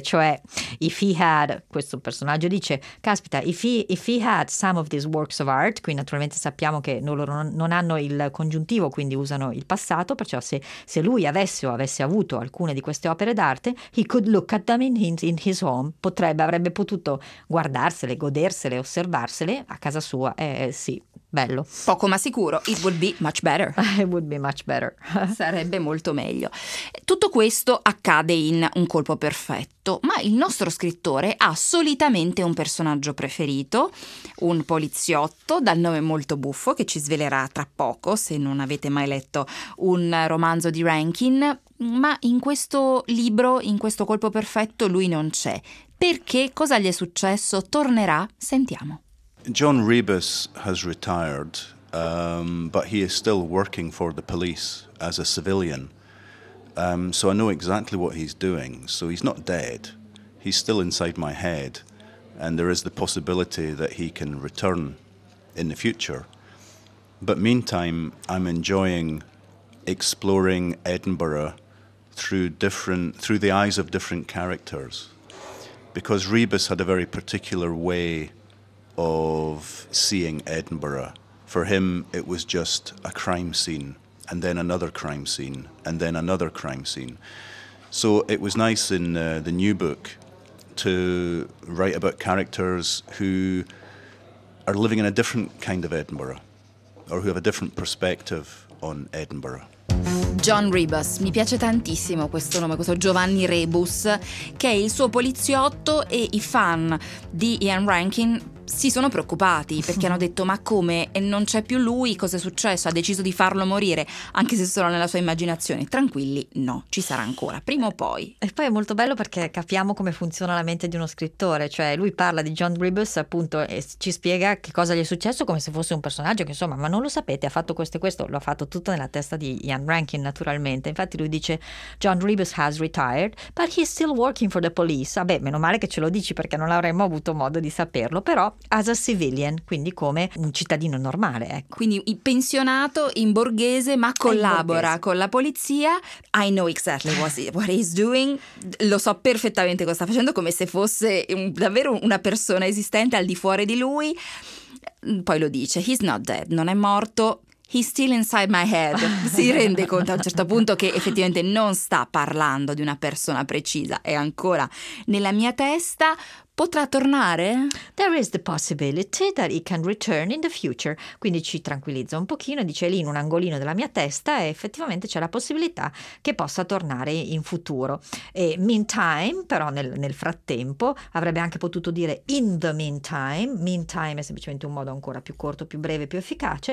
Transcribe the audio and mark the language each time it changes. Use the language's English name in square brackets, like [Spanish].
[Italian] Cioè, [English] if he had, [Italian] questo personaggio dice, caspita, [English] if he had some of these works of art, [Italian] qui naturalmente sappiamo che loro non hanno il congiuntivo, quindi usano il passato, perciò se lui avesse o avesse avuto alcune di queste opere d'arte, [English] he could look at them in his home, [Italian] avrebbe potuto guardarsele, godersele, osservarsele a casa sua. Sì, bello. Poco ma sicuro, [English] it would be much better. It would be much better. [Italian] Sarebbe molto meglio. Tutto questo accade in Un colpo perfetto, ma il nostro scrittore ha solitamente un personaggio preferito, un poliziotto dal nome molto buffo che ci svelerà tra poco se non avete mai letto un romanzo di Rankin. Ma in questo libro, in questo colpo perfetto, lui non c'è. Perché? Cosa gli è successo? Tornerà? Sentiamo. [English] John Rebus has retired, but he is still working for the police as a civilian. So I know exactly what he's doing. So he's not dead. He's still inside my head. And there is the possibility that he can return in the future. But meantime, I'm enjoying exploring Edinburgh through the eyes of different characters. Because Rebus had a very particular way of seeing Edinburgh. For him, it was just a crime scene, and then another crime scene, and then another crime scene. So it was nice in the new book to write about characters who are living in a different kind of Edinburgh, or who have a different perspective on Edinburgh. [Italian] John Rebus, mi piace tantissimo questo nome, questo Giovanni Rebus, che è il suo poliziotto, e i fan di Ian Rankin si sono preoccupati perché hanno detto: ma come, e non c'è più lui, cosa è successo, ha deciso di farlo morire, anche se solo nella sua immaginazione. Tranquilli, no, ci sarà ancora, prima o poi. E poi è molto bello perché capiamo come funziona la mente di uno scrittore, cioè lui parla di John Rebus appunto e ci spiega che cosa gli è successo come se fosse un personaggio che, insomma, ma non lo sapete, ha fatto questo e questo, lo ha fatto tutto nella testa di Ian Rankin naturalmente. Infatti lui dice: [English] John Rebus has retired but he is still working for the police. [Italian] Vabbè, meno male che ce lo dici, perché non avremmo avuto modo di saperlo, però [English] as a civilian, [Italian] quindi come un cittadino normale, ecco. Quindi pensionato in borghese, ma collabora borghese con la polizia. [English] I know exactly what he's doing. [Italian] Lo so perfettamente cosa sta facendo, come se fosse davvero una persona esistente al di fuori di lui. Poi lo dice: [English] he's not dead, [Italian] non è morto. [English] He's still inside my head. [Italian] Si rende conto a un certo punto che effettivamente non sta parlando di una persona precisa, è ancora nella mia testa. potrà tornare? [English] There is the possibility that he can return in the future. [Italian] Quindi ci tranquillizza un pochino e dice lì in un angolino della mia testa effettivamente c'è la possibilità che possa tornare in futuro. E meantime, però nel frattempo, avrebbe anche potuto dire [English] in the meantime. [Italian] Meantime è semplicemente un modo ancora più corto, più breve, più efficace.